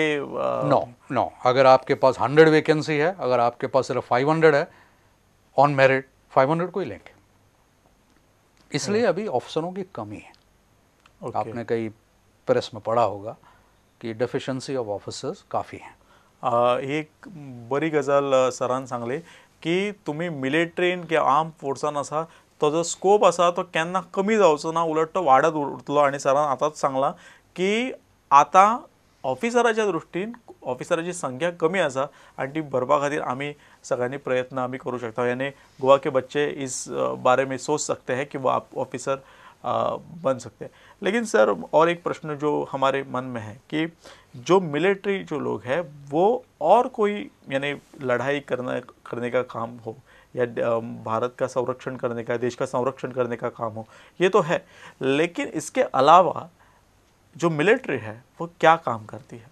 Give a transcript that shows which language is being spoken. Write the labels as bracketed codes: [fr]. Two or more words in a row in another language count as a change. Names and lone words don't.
[hi] नो, अगर आपके पास 100 वैकेंसी है, अगर आपके पास सिर्फ 500 है, [en] on merit [hi] 500 को ही लेंगे। इसलिए अभी अफसरों की कमी है। आपने कई प्रेस में पढ़ा होगा की [en] deficiency of officers [hi] काफ़ी हैं। [kok] एक बरी गजाल सरान सांगली की तुम्ही मिलिटरीन किंवा आर्म फोर्सान आसा तो जो स्कोप आसा तो केन्ना कमी जावचो ना, उलट तो वाडत उरतलो। आणि सरान आतांच सांगला की आता ऑफिसराच्या दृश्टीन ऑफिसराची संख्या कमी आसा आणि ती भरपा खातीर आमी सगळ्यांनी प्रयत्न आमी करूं शकता। [hi] यानी गोवा के बच्चे इस बारे में सोच सकते हैं कि वो आप ऑफिसर बन सकते हैं। लेकिन सर और एक प्रश्न जो हमारे मन में है कि जो मिलिट्री जो लोग हैं वो और कोई यानी लड़ाई करने का काम हो या भारत का संरक्षण करने का, देश का संरक्षण करने का काम हो, ये तो है, लेकिन इसके अलावा जो मिलिट्री है वो क्या काम करती है?